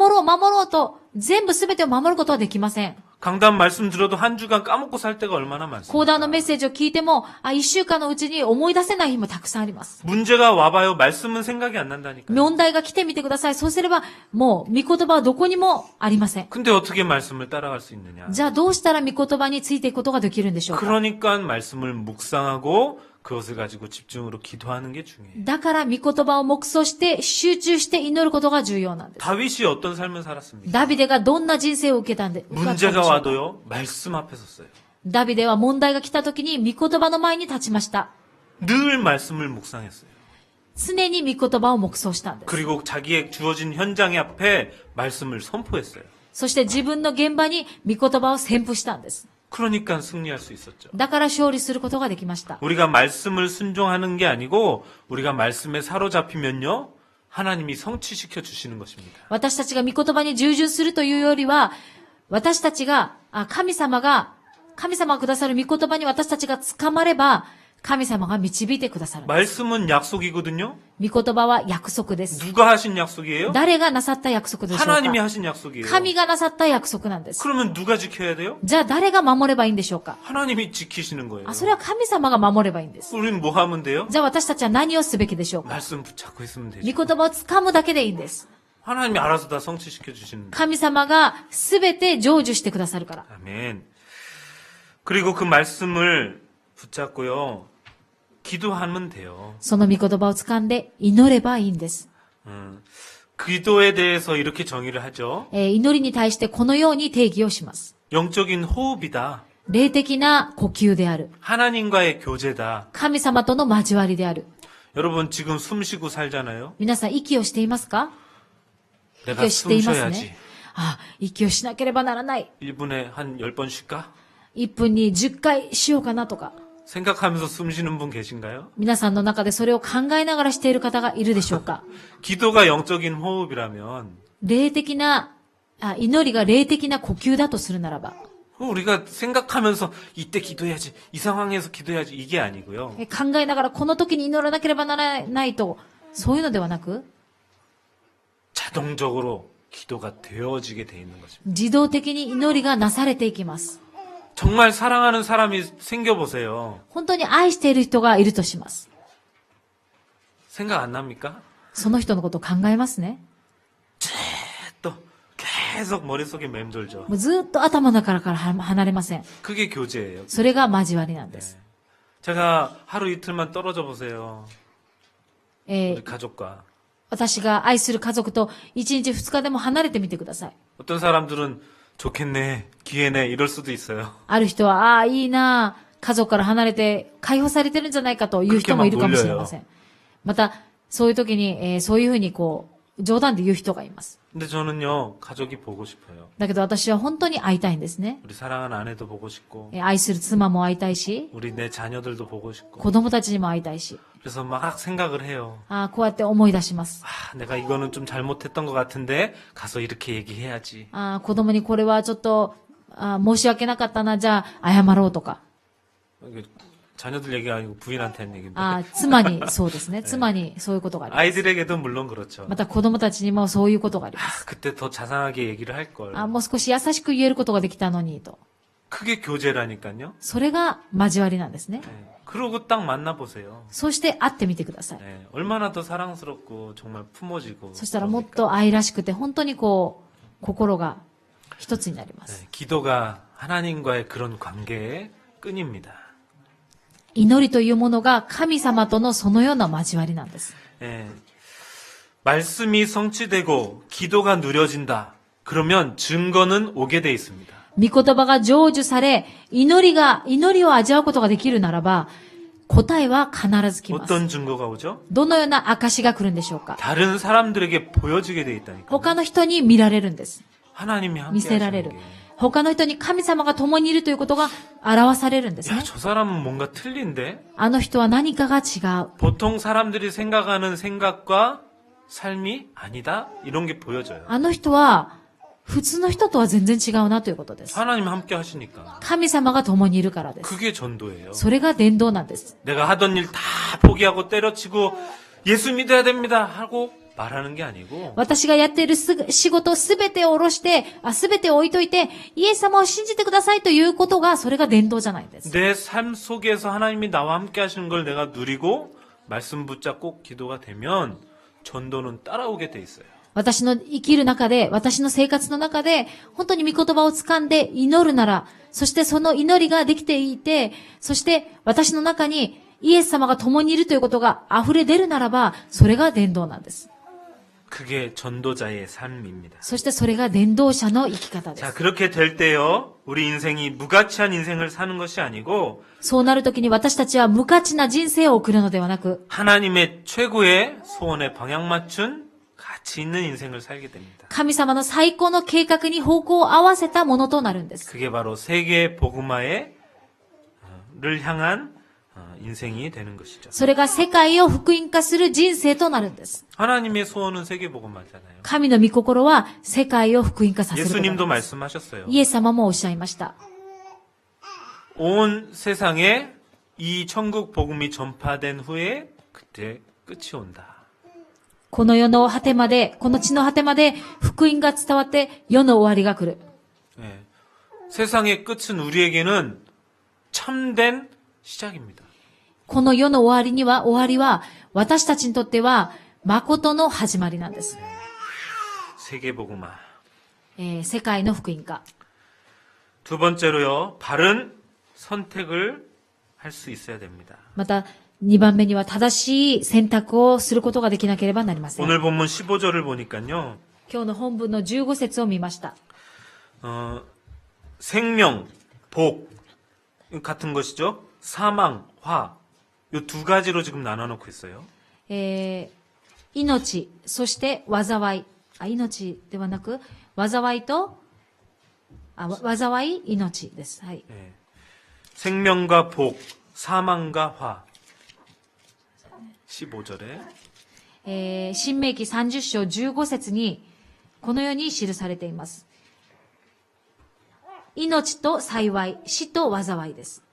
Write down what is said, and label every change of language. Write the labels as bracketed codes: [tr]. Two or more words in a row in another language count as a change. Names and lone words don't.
[ja] 私たちが御言葉をもう守ろうと全部すべてを守ることはできません。 [ko] 강단 말씀 들어도 한 주간 까먹고 살 때가 얼마나 [ja] 講 [ko] 많습니까? [ja] 談のメッセージを聞いても、一週間のうちに思い出せない日もたくさんあります。 [ko] 문제가 와봐요. 말씀은 생각이 안 난다니까요. [ja] 問題が来てみてください。そうすれば、もう、御言葉はどこにもありません。 [ko] 근데 어떻게 말씀을 따라갈 수 있느냐? [ja] じゃあどうしたら御言葉についていくことができるんでしょうか。 [ko] 그러니까 말씀을 묵상하고 그것을 가지고 집중으로 기도하는 게 중요해요. [ja] だから御言葉を黙想して集中して祈ることが重要なんです。 [ko] 다윗이 어떤 삶을 살았습니까? [ja] ダビデがどんな人生を受けたんで、 [ko] 문제가 와도요. 말씀 앞에 섰어요. [ja] ダビデは問題が来た時に御言葉の前に立ちました。 [ko] 늘 말씀을 묵상했어요. [ja] 常に御言葉を黙想したんです。 [ko] 그리고 자기의 주어진 현장의 앞에 말씀을 선포했어요. [ja] そして自分の現場に御言葉を宣布したんです。 [ko] 그러니까 승리할 수 있었죠. [ja] だから勝利することができました。 [ko] 우리가 말씀을 순종하는 게 아니고 우리가 말씀에 사로잡히면요. 하나님이 성취시켜 주시는 것입니다. [ja] 私たちが御言葉に従順するというよりは、私たちが、神様がくださる御言葉に私たちが捕まれば、神様が導いてくださるんです。 [ko] 말씀은 약속이거든요. [ja] 御言葉は約束です。 [ko] 누가 하신 약속이에요? [ja] 誰がなさった約束でしょうか。 [ko] 하나님이 하신 약속이에요. [ja] 神がなさった約束なんです。 [ko] 그러면 누가 지켜야 돼요? [ja] じゃあ誰が守ればいいんでしょうか。 [ko] 하나님이 지키시는 거예요. [ja] それは神様が守ればいいんです。 [ko] 우리는 뭐 하면 돼요? [ja] じゃあ私たちは何をすべきでしょうか。 [ko] 말씀 붙잡고 있으면 [ja] 御 [ko] 되죠. [ja] 言葉を掴むだけでいいんです。 [ko] 하나님이 알아서 다 성취시켜 주시는. [ja] 神様がすべて成就してくださるから。 [ko] 아멘. 그리고 그 말씀을 붙잡고요. 기도하면 돼요. [ja] その御言葉を掴んで祈ればいいんです。 [ko] 기도에 대해서 이렇게 정의를 하죠. [ja] 祈りに対してこのように定義をします。 [ko] 영적인 호흡이다. [ja] 霊的な呼吸である。 [ko] 하나님과의 교제다. [ja] 神様との交わりである。 [ko] 여러분 지금 숨 쉬고 살잖아요. [ja] 皆さん息をしていますか？ [ko] 내가 [ja] 息をしてい [ko] 숨 [ja] ます [ko] 쉬어야지. [ja] ね。息をしなければならない。 [ko] 1분에 한 10번 쉴까? [ja] 1 分に10回しようかなとか。 [ko] 생각하면서 숨 쉬는 분 계신가요? [ja] 皆さんの中でそれを考えながらしている方がいるでしょうか？ [ko] 기도가 영적인 호흡이라면 [ja] 霊的な、祈りが霊的な呼吸だとするならば、 [ko] 우리가 생각하면서 이때 기도해야지, 이 상황에서 기도해야지 이게 아니고요. [ja] 考えながらこの時に祈らなければならないと、そういうのではなく、 [ko] 자동적으로 기도가 되어지게 돼 있는 것입니다. [ja] 自動的に祈りがなされていきます。 [ko] 정말 사랑하는 사람이 생겨보세요. [ja] 本当に愛している人がいるとします。 [ko] 생각 안 납니까? [ja] その人のことを考えますね。 [ko] 또 계속 머릿속에 맴돌죠. [ja] もうずっと頭の中から離れません。 [ko] 그게 교제예요. [ja] それが交わりなんです。 [ko] 제가 하루 이틀만 떨어져 보세요. 우리 가족과. [ja] 私が愛する家族と1日2日でも離れてみてください。 [ko] 어떤 사람들은 좋겠네, 기회네 이럴 수도 있어요. [ja] ある人は、いいな、家族から離れて解放されてるんじゃないかという人もいるかもしれません。また、そういう時に、そういうふうに冗談で言う人がいます。 [ko] 근데 저는요, 가족이 보고 싶어요. [ja] だけど私は本当に会いたいんですね。 [ko] 우리 사랑하는 아내도 보고 싶고, [ja] 愛する妻も会いたいし、 [ko] 우리 내 자녀들도 보고 싶고. [ja] 子供たちにも会いたいし、 [ko] 그래서 막 생각을 해요. [ja] こうやって思い出します。 [ko] 내가 이거는 좀 잘못했던 것 같은데 가서 이렇게 얘기해야지. [ja] 子供にこれはちょっと、申し訳なかったな、じゃあ謝ろうとか。 [ko] 자녀들 얘기가 아니고 부인한테 한 얘기인데. [ja] 妻に、そうですね。妻にそういうことがあります。 [ko] 아이들에게도 물론 그렇죠. [ja] また子供たちにもそういうことがあります。 [ko] 그때 더 자상하게 얘기를 할 걸. [ja] もう少し優しく言えることができたのにと。 [ko] 그게 교제라니까요. [ja] それが交わりなんですね。 [ko] 그러고 딱 만나보세요. [ja] そして会ってみてください。 [ko] 얼마나 더 사랑스럽고 정말 품어지고. [ja] そしたらもっと愛らしくて本当に心が一つになります。 [ko] 기도가 하나님과의 그런 관계의 끈입니다. [ja] 祈りというものが神様とのそのような交わりなんです。 [ko] 말씀이 성취되고 기도가 누려진다. 그러면 증거는 오게 돼 있습니다. [ja] 御言葉が成就され、祈りを味わうことができるならば、答えは必ず来ます。 [ko] 어떤 증거가 오죠? [ja] どのような証が来るんでしょうか。 [ko] 다른 사람들에게 보여지게 돼 있다니까. [ja] 他の人に見られるんです。 [ko] 하나님이 함께 [ja] 見せられ [ko] 하시는 [ja] る [ko] 게. 。 [ja] 他の人に神様が共にいるということが表されるんですね [ko] 야, 。저 사람은 뭔가 틀린데? [ja] あの人は何かが違う。 [ko] 보통 사람들이 생각하는 생각과 삶이 아니다? 이런 게 보여져요. [ja] あの人は普通の人とは全然違うなということです。 [ko] 하나님 함께 하시니까. [ja] 神様が共にいるからです。 [ko] 그게 전도예요. [ja] それが伝道なんです。 [ko] 내가 하던 일 다 포기하고 때려치고 예수 믿어야 됩니다 하고 말하는 게 아니고 [ja] 私がやっている仕事すべてを下ろして、すべてを置いといて、イエス様を信じてくださいということが、それが伝道じゃないんです。 [ko] 내 삶 속에서 하나님이 나와 함께 하시는 걸 내가 누리고 말씀 붙잡고 기도가 되면 전도는 따라오게 돼 있어요. [ja] 私の生きる中で、私の生活の中で、本当に御言葉を掴んで祈るなら、そしてその祈りができていて、そして私の中にイエス様が共にいるということが溢れ出るならば、それが伝道なんです。 [ko] 그게 전도자의 삶입니다. [ja] そしてそれが伝道者の生き方で [ko] 자, [ja] す。 [ko] 그렇게 될 때요, 우리 인생이 무가치한 인생을 사는 것이 아니고 [ja] そうなるときに私たちは無価値な人生を送るのではなく、 [ko] 하나님의 최고의 소원에 방향 맞춘 가치 있는 인생을 살게 됩니다. [ja] 神様の最高の計画に方向を合わせたものとなるんです。 [ko] 그게 바로 세계 복음화를 향한 인생이 되는 것이죠. [ja] それが世界を福音化する人生となるんです。 [ko] 하나님의 소원은 세계 복음화잖아요. [ja] 神の御心は世界を福音化させることなん [ko] 예수님도 [ja] です。 [ko] 말씀하셨어요. [ja] イエス様もおっしゃいました。 [ko] 온 세상에 이 천국 복음이 전파된 후에 그때 끝이 온다. [ja] この世の果てまで、この地の果てまで福音が伝わって世の終わりが来る。 [ko] 예. 세상의 끝은 우리에게는 참된 시작입니다. [ja] この世の終わりは、私たちにとっては、誠の始まりなんです。 [ko] 세계 복음화. [ja] 世界の福音化。 [ko] 두 번째로요, 바른 선택을 할 수 있어야 됩니다. [ja] また、2番目には正しい選択をすることができなければなりません。 [ko] 오늘 본문 15절을 보니까요, [ja] 今日の本文の15節を見ました。 [ko] 생명, 복 같은 것이죠. 사망, 화. 이 두 가지로 지금 나눠놓고 있어요. [ja] 命、そして災い。命ではなく、災いと、災い、命です。はい。 [ko] 예. 생명과 복, 사망과 화. 15절에 [ja] 新明記30章15節に、このように記されています。命と幸い、死と災いです。